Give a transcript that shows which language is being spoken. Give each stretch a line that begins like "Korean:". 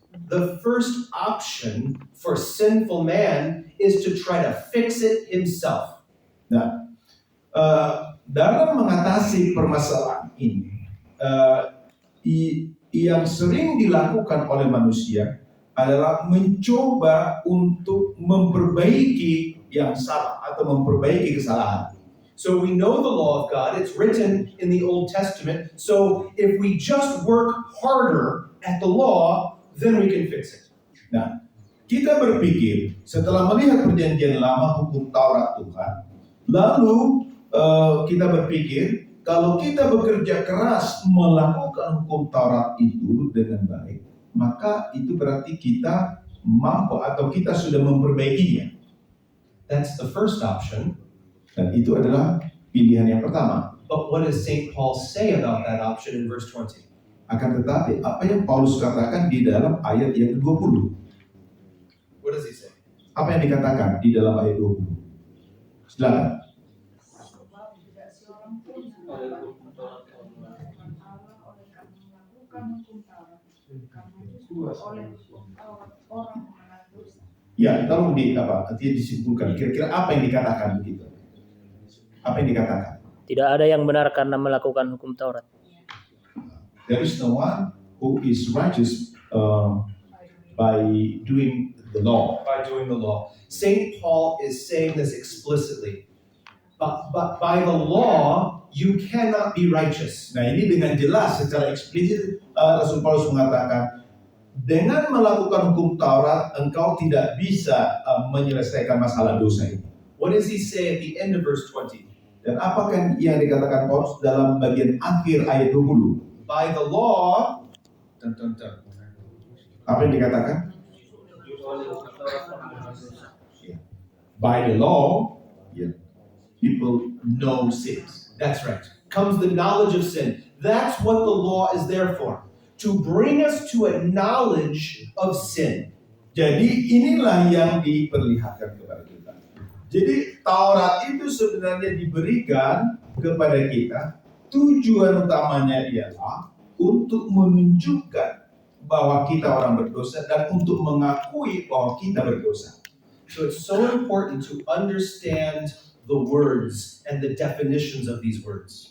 English: The first option for sinful man is to try to fix it himself.
Indonesian: Nah, dalam mengatasi permasalahan ini, yang sering dilakukan oleh manusia adalah mencoba untuk memperbaiki yang salah atau memperbaiki kesalahan.
English: So we know the law of God, it's written in the Old Testament, so if we just work harder at the law, then we can fix it.
Indonesian: Nah, kita berpikir setelah melihat perjanjian lama hukum Taurat Tuhan, lalu kita berpikir kalau kita bekerja keras melakukan hukum Taurat itu dengan baik, maka itu berarti kita mampu atau kita sudah memperbaikinya.
English: That's the first option.
Indonesian: Dan itu adalah pilihan yang pertama.
English: But what does St. Paul say about that option in verse 20?
Indonesian: Akan tetapi apa yang Paulus katakan di dalam ayat yang ke-20?
English: What does he say?
Indonesian: Apa yang dikatakan di dalam ayat 20? Silakan. Sebab tidak seorang pun dapat melakukan Allah oleh karena melakukan hukum Taurat. Karena justru oleh hukum Taurat orang mengenal dosa. Ya, tolong nanti disimpulkan. Kira-kira apa yang dikatakan begitu? Apa yang dikatakan? Tidak ada yang benar karena melakukan hukum Taurat.
English: There is no one who is righteous by doing the law. By doing the law. St. Paul is saying this explicitly. But by the law, you cannot be righteous.
Indonesian: Nah, ini dengan jelas secara eksplisit Rasul Paulus mengatakan dengan melakukan hukum Taurat engkau tidak bisa menyelesaikan masalah dosa ini.
English: What does he say at the end of verse 20?
Indonesian: Dan apakah yang dikatakan Paulus dalam bagian akhir ayat 20?
English: By the law,
Indonesian: Apa yang dikatakan?
English: By the law, people know sins. that's right, comes the knowledge of sin. That's what the law is there for. To bring us to a knowledge of sin.
Indonesian: Jadi inilah yang diperlihatkan kepada kita. Jadi Taurat itu sebenarnya diberikan kepada kita, tujuan utamanya ialah untuk menunjukkan bahwa kita orang berdosa dan untuk mengakui bahwa kita berdosa.
English: So it's so important to understand the words and the definitions of these words.